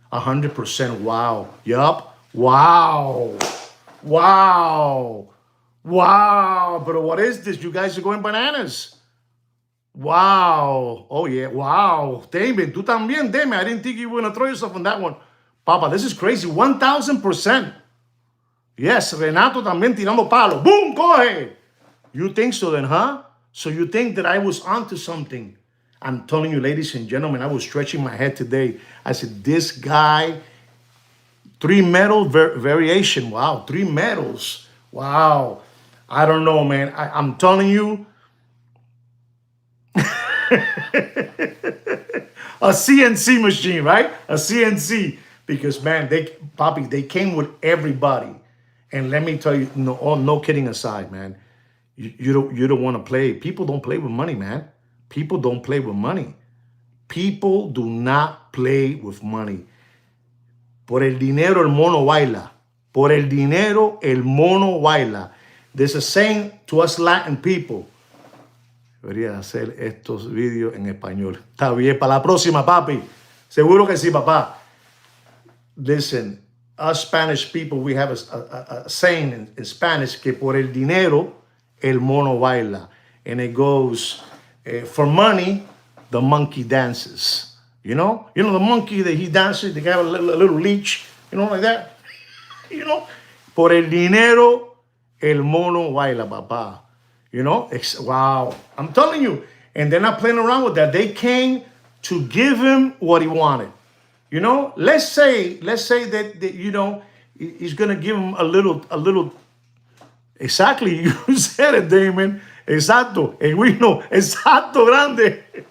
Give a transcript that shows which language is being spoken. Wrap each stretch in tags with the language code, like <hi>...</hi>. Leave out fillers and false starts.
<en>100%. Wow. Yup. Wow. Wow. Wow. But what is this? You guys are going bananas. Wow. Oh, yeah. Wow. David,</en> <es>tú también,</es> <en>David. I didn't think you were going to throw yourself on that one. Papa, this is crazy. 1,000%.</en> <es>Yes, Renato también tirando palo.</es> <en>Boom, coge. You think so then, huh? So you think that I was onto something. I'm telling you, ladies and gentlemen, I was stretching my head today. I said, this guy, 3 medal variation. Wow, 3 medals. Wow. I don't know, man. I'm telling you. A CNC machine, right? A CNC. Because, man, they came with everybody. And let me tell you, no kidding aside, man, you don't want to play. People don't play with money, man. People don't play with money. People do not play with money.</en> <es>Por el dinero el mono baila. Por el dinero el mono baila.</es> <en>There's a saying to us Latin people.</en> <es>Debería hacer estos vídeos en español. Está bien, para la próxima, papi. Seguro que sí, papá.</es> <en>Listen. Us Spanish people, we have a saying in Spanish</en> <es>que por el dinero el mono baila,</es> <en>and it goes for money the monkey dances. You know the monkey that he dances. They have a little leech, like that.</en> <es>Por el dinero el mono baila, papá.</es> <en>Wow, I'm telling you, and they're not playing around with that. They came to give him what he wanted. Let's say that he's gonna give him a little. Exactly, you said it, Damon. Exacto, and we know exacto grande.</en>